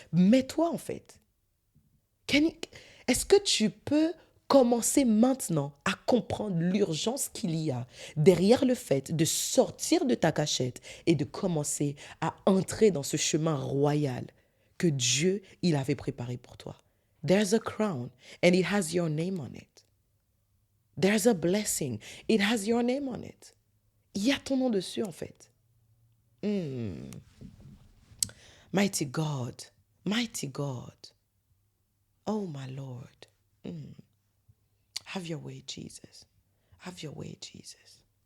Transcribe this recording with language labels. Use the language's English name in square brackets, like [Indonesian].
[French] Mais toi, en fait, est-ce que tu peux commencer maintenant à comprendre l'urgence qu'il y a derrière le fait de sortir de ta cachette et de commencer à entrer dans ce chemin royal que Dieu, il avait préparé pour toi? [English] There's a crown and it has your name on it. There's a blessing, it has your name on it. [French] Il y a ton nom dessus, en fait. [English] Mighty God, mighty God. Oh, my Lord. Have your way, Jesus. Have your way, Jesus.